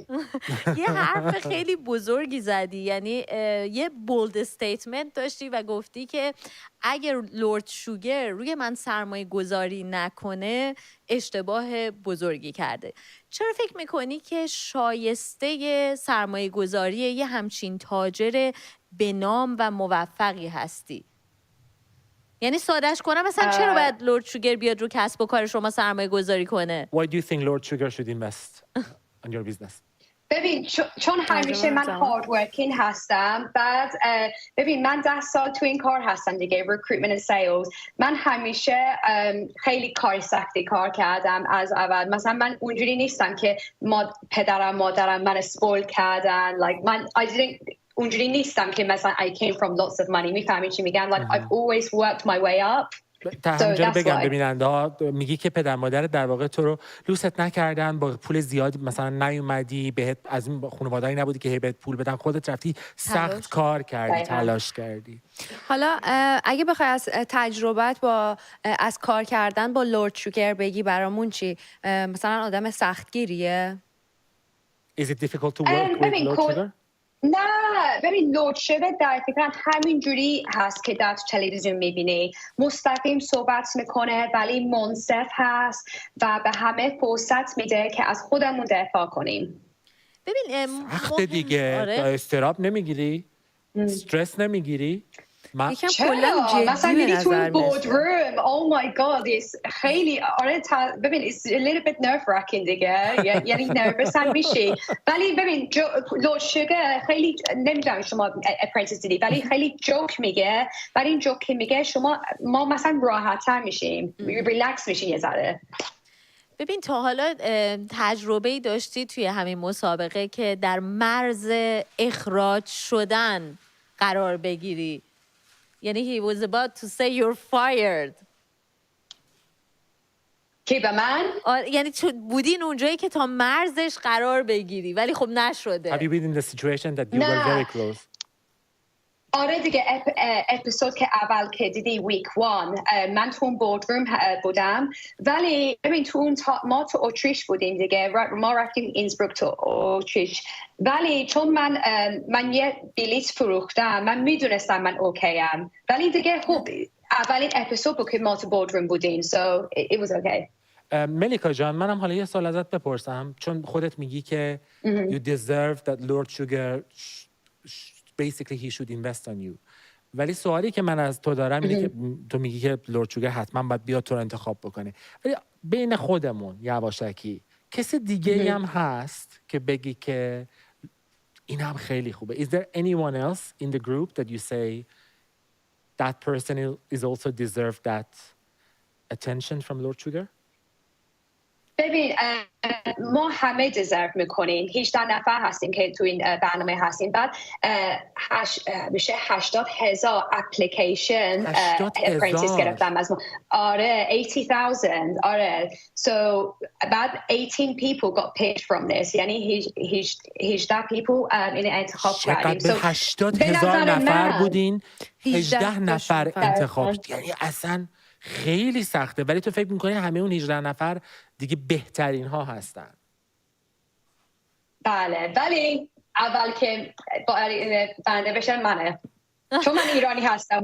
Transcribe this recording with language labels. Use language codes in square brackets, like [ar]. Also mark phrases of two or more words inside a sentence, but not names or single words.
[fa] یه حرف خیلی بزرگی زدی، یعنی یه [en] bold statement [fa] داشتی و گفتی که اگر لورد شوگر روی من سرمایه گذاری نکنه اشتباه بزرگی کرده. چرا فکر میکنی که شایسته سرمایه گذاری یه همچین تاجر به نام و موفقی هستی؟ یعنی سادهش کنم مثلا چرا باید لورد شوگر بیاد رو کسب و کار شما سرمایه گذاری کنه؟ [en] Why do you think Lord Sugar should invest on your business? [fa] ببین چون همیشه من [en] hard working [fa] هستم. بعد ببین من 10 سال تو این کار هستم دیگه، [en] recruitment and sales. [fa] من همیشه خیلی کار سختی کار کردم از اول. مثلا من اونجوری نیستم که پدرم مادرم من اسپول کردن. [en] like [fa] من اونجوری نیستم که مثلا [en] I came from lots of money. [fa] میفهمی چی میگم؟ [en] like I've always worked my way up. [fa] همینجا بگم ببیننده ها، میگی که پدر مادر در واقع تو رو لوست نکردن، با پول زیادی مثلا نیومدی، بهت از این خانواده‌ای نبودی که بهت پول بدن، خودت رفتی سخت کار کردی، تلاش کردی. حالا اگه بخوای از تجربت از کار کردن با لورد شوگر بگی برامون چی؟ مثلا آدم سختگیریه؟ [en] Is it difficult to work with Lord Sugar? [fa] نه ببین لورد شوگر در فکرم همین جوری هست که در تلویزیون میبینی، مستقیم صحبت میکنه ولی منصف هست و به همه فرصت میده که از خودمون دفاع کنیم. ببین سخته دیگه. استراب نمیگیری؟ استرس نمیگیری؟ چرا؟ مثلا میری تو [en] board room oh my god [fa] خیلی ببین [en] it's a little bit nerve wracking [fa] دیگه، یعنی نروس هم میشی. ولی ببین لورد شوگر خیلی نمیدونم شما اپرنتیس دیدی ولی خیلی جوک میگه، ولی این جوک که میگه ما مثلا راحت‌تر میشیم، ریلکس میشیم یه ذره. ببین تا حالا تجربه‌ای داشتی توی همین مسابقه که در مرز اخراج شدن قرار بگیری؟ [en] یعنی he was about to say you're fired. [fa] کی به من؟ یعنی بودین اونجایی که تا مرزش قرار بگیری ولی خب نشده. [en] Have you been in the situation that you were very close? [fa] آره دیگه اپیزود که اول که دیدی ویک 1 من تو اون [en] board room [fa] بودم، ولی ببین ما تو اتریش بودیم دیگه، ما رفتیم اینسبروک تو اتریش، ولی چون من یه بلیط فروختم من میدونستم من اوکی ام، ولی دیگه خب اولین اپیزود بود که ما تو [en] board room [fa] بودیم [en] so it was okay. [fa] ملیکا جان منم حالا یه سوال ازت بپرسم، چون خودت میگی که [en] you deserve that Lord Sugar basically he should invest on you. [fa] ولی سوالی که من از تو دارم اینه که تو میگی که لورد شوگر حتما باید بیاد تو رو انتخاب بکنه، ولی بین خودمون یواشکی کسی دیگه هم هست که بگی که این هم خیلی خوبه. [en] Is there anyone else in the group that you say that person is also deserve that attention from Lord Sugar? [fa] ببین ما همه دیزرو میکنیم 18 نفر هستیم که تو این برنامه هستیم بعد میشه 80,000 [en] application apprentice [fa] گرفتم از ما آره 80,000 آره so بعد 18 [en] people got picked from this [fa] یعنی 18 people این انتخاب کردیم so 80,000 نفر بودین 18 نفر انتخاب یعنی اصلا خیلی سخته ولی تو فکر میکنی همه اون 18 نفر دیگه بهترین ها هستن بله ولی اول که بنده بشن منه چون من ایرانی هستم